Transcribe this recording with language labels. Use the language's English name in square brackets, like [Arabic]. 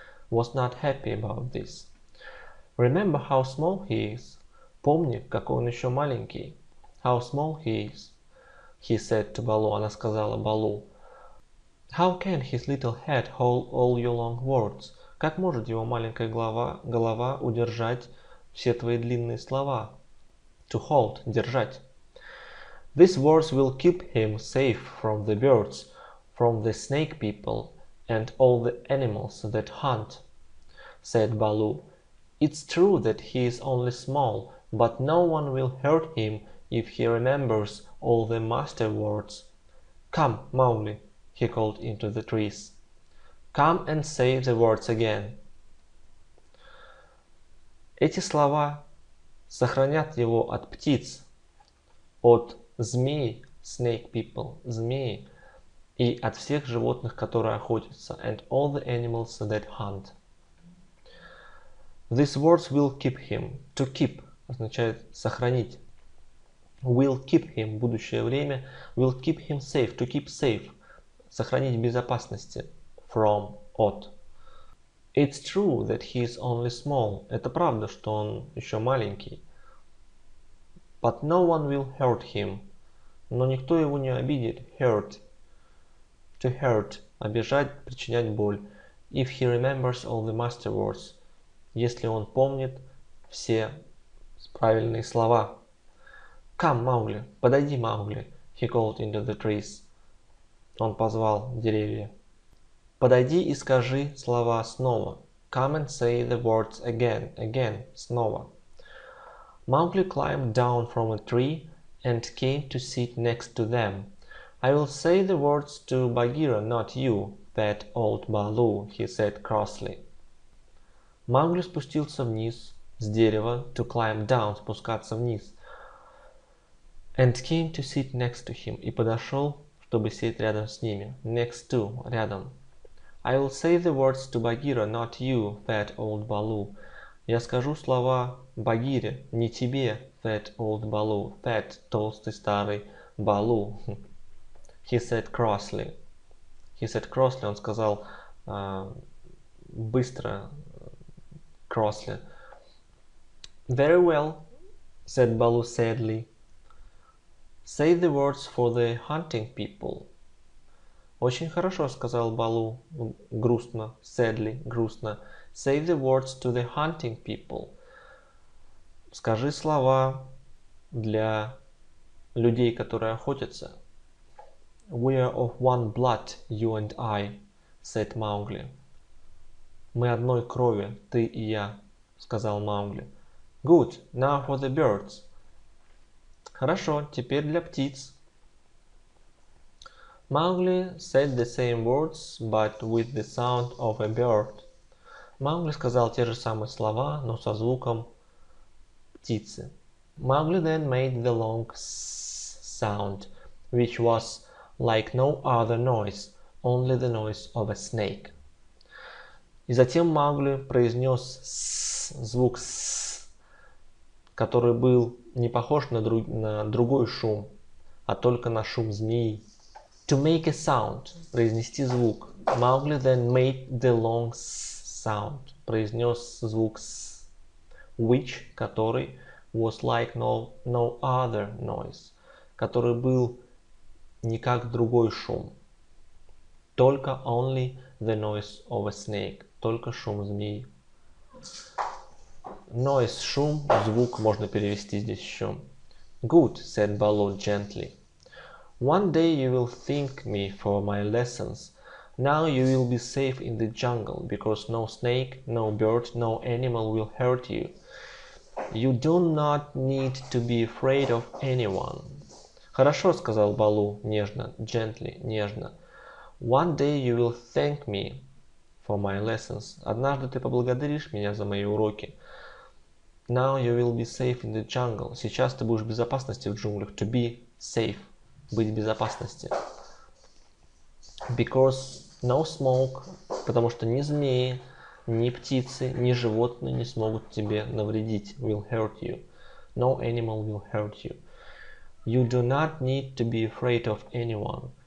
[English] Was not happy about this. Remember how small he is. [Russian] Помни, какой он еще маленький. [English] How small he is. He said to Baloo. [Russian] Она сказала Балу. [English] How can his little head hold all your long words? [Russian] Как может его маленькая голова удержать все твои длинные слова? [English] To hold, [Russian] держать. [English] These words will keep him safe from the birds, from the snake people, and all the animals that hunt, said Baloo. It's true that he is only small, but no one will hurt him if he remembers all the master words. Come, Mowgli, he called into the trees. Come and say the words again. [Russian] Эти слова сохранят его от птиц, от змей, [English] snake people, [Russian] змеи, и от всех животных, которые охотятся, [English] and all the animals that hunt. These words will keep him. To keep [Russian] означает сохранить. [English] Will keep him, [Russian] будущее время. [English] Will keep him safe, to keep safe. [Russian] Сохранить в безопасности. [English] From, [Russian] от. [English] It's true that he is only small. [Russian] Это правда, что он еще маленький. [English] But no one will hurt him. [Russian] Но никто его не обидит. [English] Hurt. To hurt. [Russian] Обижать, причинять боль. [English] If he remembers all the master words. [Russian] Если он помнит все правильные слова. [English] Come, Mowgli. [Russian] Подойди, Маугли. [English] He called into the trees. [Russian] Он позвал деревья. Подойди и скажи слова снова. [English] Come and say the words again. Again. [Russian] Снова. [English] Mowgli climbed down from a tree and came to sit next to them. I will say the words to Bagheera, not you, that old Baloo, he said crossly. [Russian] Маугли спустился вниз с дерева, [English] to climb down, [Russian] спускаться вниз, [English] and came to sit next to him, [Russian] и подошел, чтобы сесть рядом с ними, [English] next to, [Russian] рядом. [English] I will say the words to Bagheera, not you, fat old Baloo. [Russian] Я скажу слова Багире, не тебе, [English] fat old Baloo. Fat, [Russian] толстый старый, [English] Baloo. He said crossly. He said crossly, [Russian] он сказал быстро, [English] crossly. Very well, said Baloo sadly. Say the words for the hunting people. [Russian] Очень хорошо, сказал Балу грустно, [English] sadly, [Russian] грустно. [English] Say the words to the hunting people. [Russian] Скажи слова для людей, которые охотятся. [English] We are of one blood, you and I, said Mowgli. [Russian] Мы одной крови, ты и я, сказал Маугли. [English] Good, now for the birds. [Russian] Хорошо, теперь для птиц. [English] Mowgli said the same words, but with the sound of a bird. [Russian] Маугли сказал те же самые слова, но со звуком птицы. [English] Mowgli then made the long sound, which was like no other noise, only the noise of a snake. [Russian] И затем Маугли произнес звук «с», который был не похож на другой шум, а только на шум змеи. [English] To make a sound, [Russian] произнести звук. [English] Mowgli then made the long sound, [Russian] произнес звук «с», [English] which, [Russian] который, [English] was like no other noise, [Russian] который был не как другой шум, только [English] only the noise of a snake, [Russian] только шум змеи. Noise, шум, звук можно перевести здесь еще. [English] Good, said Baloo gently. One day you will thank me for my lessons. Now you will be safe in the jungle, because no snake, no bird, no animal will hurt you. You do not need to be afraid of anyone. [Russian] Хорошо, сказал Балу нежно, [English] gently, [Russian] нежно. [English] One day you will thank me for my lessons. [Russian] Однажды ты поблагодаришь меня за мои уроки. [English] Now you will be safe in the jungle. [Russian] Сейчас ты будешь в безопасности в джунглях. [English] To be safe. [Russian] Быть в безопасности. [English] Because no smoke. [Russian] Потому что ни змеи, ни птицы, ни животные не смогут тебе навредить. [English] Will hurt you. No animal will hurt you. You do not need to be afraid of anyone.